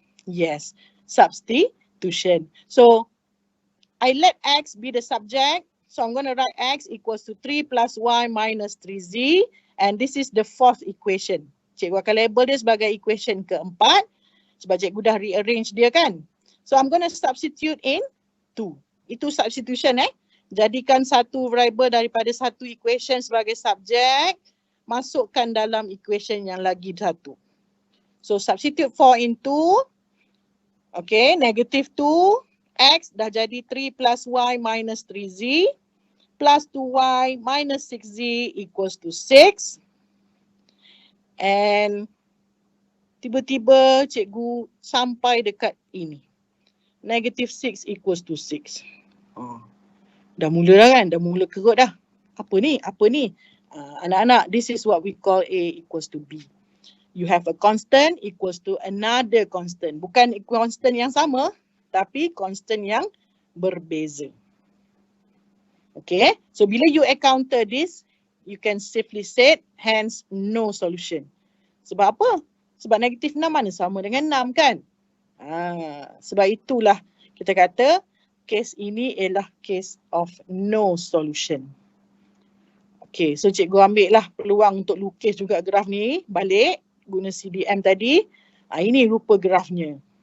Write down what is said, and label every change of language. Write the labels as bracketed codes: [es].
[en] Yes, substitution. So, I let X be the subject. So, I'm going to write X equals to 3 plus Y minus 3Z. And this is the fourth equation. [ms] Cikgu akan label dia sebagai equation keempat. Sebab cikgu dah rearrange dia kan. [en] So I'm going to substitute in 2. [ms] Itu substitution Jadikan satu variable daripada satu equation sebagai subjek, masukkan dalam equation yang lagi satu. [en] So substitute 4 in 2. Okay, negative 2x [ms] dah jadi [en] 3 plus y minus 3z plus 2y minus 6z equals to 6. [ms] And tiba-tiba cikgu sampai dekat ini. [en] Negative 6 equals to 6. [ms] Dah mula dah kan? Dah mula kerut dah. Apa ni? [en] Anak-anak, this is what we call A equals to B. You have a constant equals to another constant. [ms] Bukan constant yang sama, tapi constant yang berbeza. [en] Okay, so [ms] bila [en] you encounter this, you can safely say, hence no solution. [ms] Sebab apa? Sebab negatif 6 mana sama dengan 6 kan? Sebab itulah kita kata, case ini ialah [en] case of no solution. [ms] Okay, so cikgu ambil lah peluang untuk lukis juga graf ni balik guna CDM tadi. Ini rupa grafnya.